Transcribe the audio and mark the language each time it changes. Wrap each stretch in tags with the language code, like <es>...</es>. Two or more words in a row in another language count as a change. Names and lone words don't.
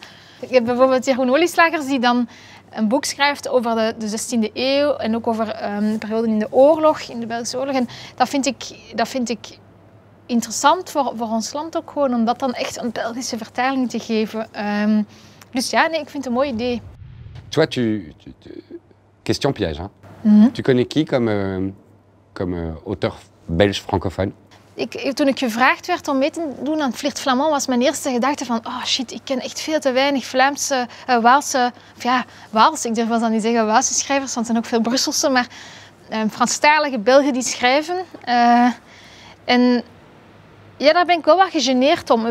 <nl>Je hebt bijvoorbeeld Jeroen Olieslagers die dan een boek schrijft over de 16e eeuw en ook over perioden in de oorlog, in de Belgische oorlog. En dat vind ik interessant voor ons land ook gewoon, om dat dan echt een Belgische vertaling te geven. Dus ja, nee, ik vind het een mooi idee.</nl> <fr>Toi, question piège, hein? Tu connais qui comme auteur belge francophone?</fr> <nl>Toen ik gevraagd werd om mee te doen aan Flirt Flamand, was mijn eerste gedachte van</nl> <en>oh shit,</en> <nl>ik ken echt veel te weinig Vlaamse, Waalse, of ja, Waalse, ik durf wel dan niet zeggen Waalse schrijvers, want er zijn ook veel Brusselse, maar Franstalige Belgen die schrijven. En ja, daar ben ik wel wat gegeneerd om.</nl>